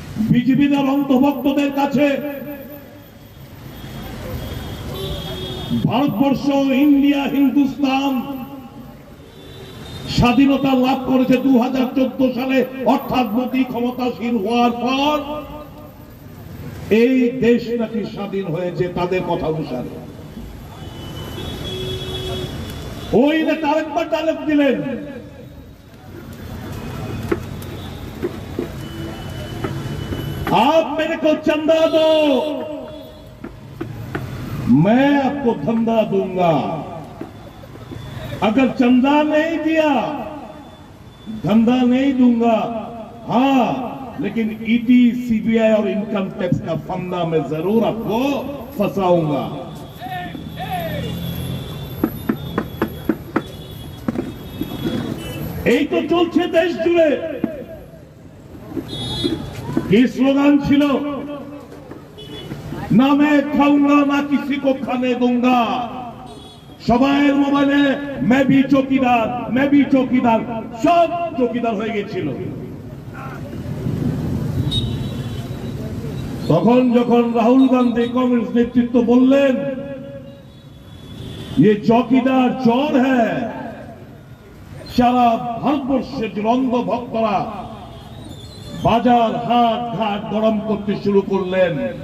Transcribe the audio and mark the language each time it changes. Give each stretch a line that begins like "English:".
Bangla: বিজেপির অন্ধভক্তদের কাছে ভারতবর্ষ, ইন্ডিয়া, হিন্দুস্তান স্বাধীনতা লাভ করেছে 2014 সালে, অর্থাৎ মোদী ক্ষমতাসীন হওয়ার পর এই দেশ নাকি স্বাধীন হয়েছে তাদের কথা অনুসারে। ওই নেতা আরেকবার ডায়লগ দিলেন,
Hindi: आप मेरे को चंदा दो, मैं आपको धंधा दूंगा। अगर चंदा नहीं दिया, धंधा नहीं दूंगा, हाँ लेकिन ईटी, सीबीआई और इनकम टैक्स का फंदा मैं जरूर आपको फंसाऊंगा।
Bangla: এই তো চলছে দেশ জুড়ে। কি স্লোগান ছিল, না
Hindi: मैं खाऊंगा ना किसी को खाने दूंगा।
Bangla: সবাইয়ের মোবাইলে
Hindi: मैं भी চৌকিদার, मैं भी চৌকিদার,
Bangla: সব চৌকিদার হয়ে গেছিল। তখন যখন রাহুল গান্ধী কংগ্রেস নেতৃত্ব বললেন
Hindi: ये চৌকিদার চোর হ্যায়,
Bangla: সারা ভারতবর্ষের অন্ধ ভক্তরা বাজার হাট ঘাট গরম করতে শুরু করলেন।